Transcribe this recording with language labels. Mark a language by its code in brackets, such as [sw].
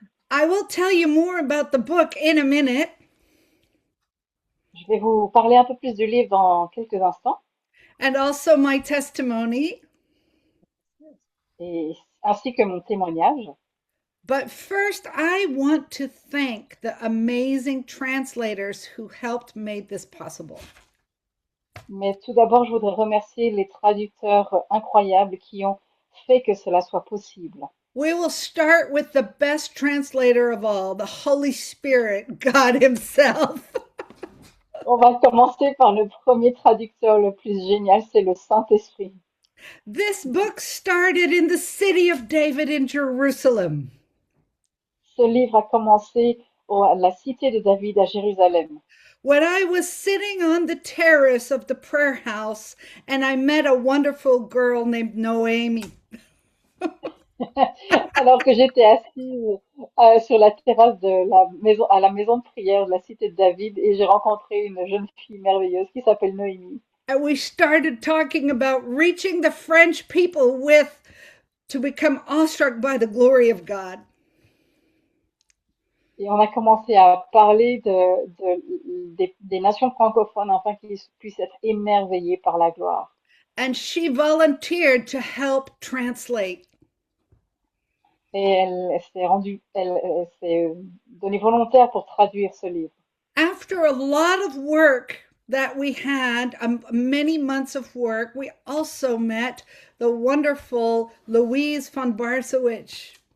[en] I will tell you more about the book in a minute. [fr] Je vais vous parler un peu plus du livre dans quelques instants, [en] And also my testimony. [fr] et, ainsi que mon témoignage. [en] But first, I want to thank the amazing translators who helped make this possible. [fr] Mais tout d'abord, je voudrais remercier les traducteurs incroyables qui ont fait que cela soit possible. [en] We will start with the best translator of all, the Holy Spirit, God Himself. [fr] On va commencer par le premier traducteur le plus génial, c'est le Saint-Esprit. [en] This book started in the city of David in Jerusalem. [fr] Ce livre a commencé à la cité de David à Jérusalem. [en] When I was sitting on the terrace of the prayer house and I met a wonderful girl named Noemi. [fr] Alors que j'étais assise sur la terrasse de la maison, à la maison de prière de la cité de David et j'ai rencontré une jeune fille merveilleuse qui s'appelle Noémie. [en] And we started talking about reaching the French people with to become awestruck by the glory of God. [fr] Et on a commencé à parler des nations francophones afin qu'ils puissent être émerveillés par la gloire. [en] And she volunteered to help translate. [fr] Et elle s'est donnée volontaire pour traduire ce livre. [en] After a lot of work that we had, many months of work, we also met the wonderful Louise von Barsowitz.